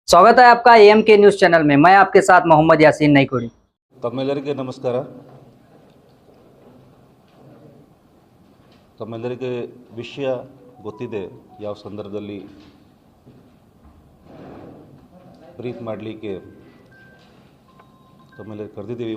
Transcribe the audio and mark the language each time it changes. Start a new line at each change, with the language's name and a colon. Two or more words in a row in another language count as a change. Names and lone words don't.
Hindi: स्वागत है आपका एएम के न्यूज़ चैनल में। मैं आपके साथ मोहम्मद यासीन नईकोड़ी।
Kannada: ತಮ್ಮೆಲ್ಲರಿಗೆ ನಮಸ್ಕಾರ. ತಮ್ಮೆಲ್ಲರಿಗೆ ವಿಷಯ ಗೊತ್ತಿದೆ ಯಾವ ಸಂದರ್ಭದಲ್ಲಿ ಬ್ರೀಫ್ ಮಾಡಲಿಕ್ಕೆ ತಮ್ಮೆಲ್ಲರಿಗೆ ಕರೆದಿದ್ದೀವಿ.